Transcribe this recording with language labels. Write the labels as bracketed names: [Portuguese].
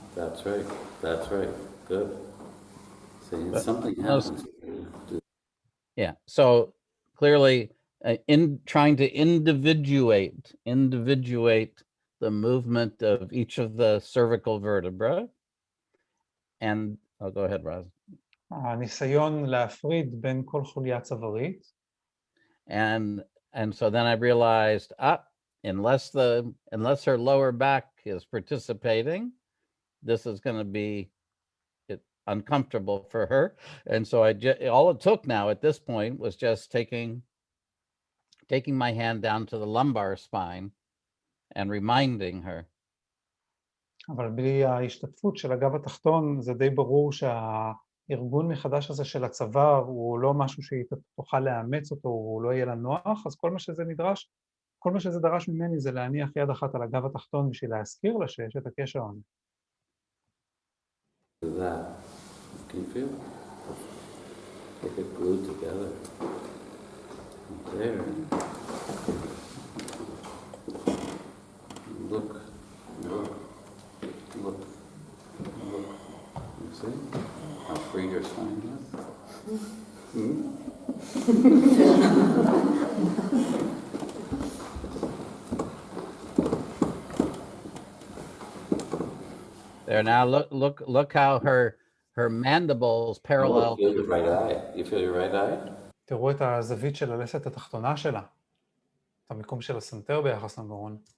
[English] That's right. That's right. Good. See, something happens. Yeah. So clearly, in trying to individuate the movement of each of the cervical vertebrae. And I'll go ahead, Raz. [Hebrew] הניסיון להפריד בין כל חוליה צווארית. [English] And so then I realized, unless her lower back is participating, this is going to be uncomfortable for her. And so all it took now at this point was just taking my hand down to the lumbar spine and reminding her. [Hebrew] אבל בלי ההשתתפות של הגב התחתון, זה די ברור שהארגון מחדש הזה של הצוואר הוא לא משהו שהיא תוכל לאמץ אותו, הוא לא יהיה לה נוח, אז כל מה שזה דרש ממני זה להניח יד אחת על הגב התחתון בשביל להזכיר לה שיש את הקשר הזה. [English] That. Can you feel it? Like it glued together. There. Look. You see how free your spine is? There now, look how her mandibles parallel. You feel your right eye. You feel your right eye? [Hebrew] תראו את הזווית של הלסת התחתונה שלה. את המיקום של הסנטר ביחס לגרון.